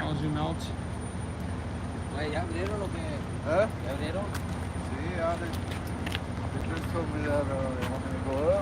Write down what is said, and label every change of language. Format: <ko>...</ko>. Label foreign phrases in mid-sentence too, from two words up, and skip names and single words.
<en>I'll zoom out.</en> <es>¿Ya abrieron lo que? ¿Eh? ¿Ya abrieron? Sí,</es> <da>ja, det så vi der, hvor man går over.</da>